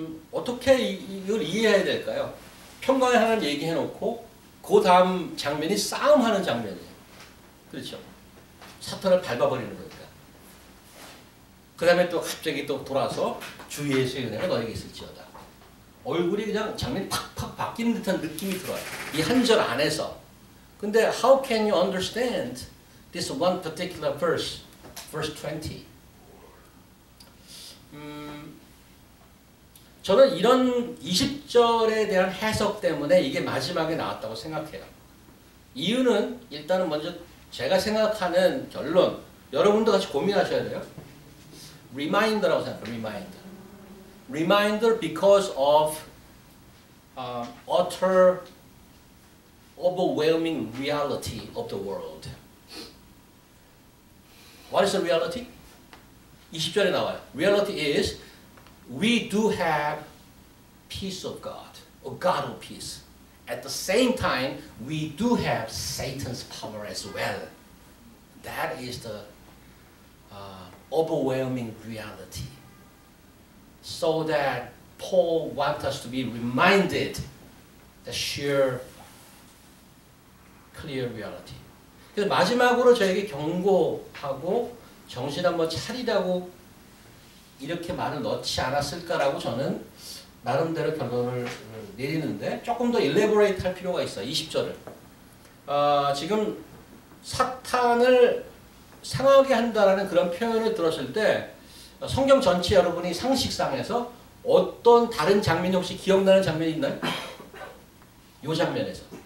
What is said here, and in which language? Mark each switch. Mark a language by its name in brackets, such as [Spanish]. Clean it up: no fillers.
[Korean] 어떻게 이걸 이해해야 될까요? 평강의 하나님 얘기해놓고 그 다음 장면이 싸움하는 장면이에요. 그렇죠? 사탄을 밟아버리는 거니까. 그 다음에 또 갑자기 또 돌아서 주 예수의 은혜가 너에게 있을지어다. 얼굴이 그냥 장면이 팍팍 바뀌는 듯한 느낌이 들어요. 이 한 절 안에서. 근데 [English] how can you understand this one particular verse, verse 20? [Korean] 저는 이런 20절에 대한 해석 때문에 이게 마지막에 나왔다고 생각해요. 이유는 일단은 먼저 제가 생각하는 결론, 여러분도 같이 고민하셔야 돼요. Reminder라고 생각해요. [English] Reminder. Reminder because of utter overwhelming reality of the world. What is the reality? [Korean] 20절에 나와요. [English] Reality is we do have peace of God, or God of peace. At the same time, we do have Satan's power as well. That is the overwhelming reality. So that Paul wants us to be reminded the sheer, clear reality. [Korean] 그래서 마지막으로 저에게 경고하고 정신 한번 차리라고 이렇게 말을 넣지 않았을까라고 저는 나름대로 결론을 내리는데 조금 더 일레보레이트 할 필요가 있어요. 20절을. 지금 사탄을 상하게 한다라는 그런 표현을 들었을 때 성경 전체 여러분이 상식상에서 어떤 다른 장면이 혹시 기억나는 장면이 있나요? 이 장면에서.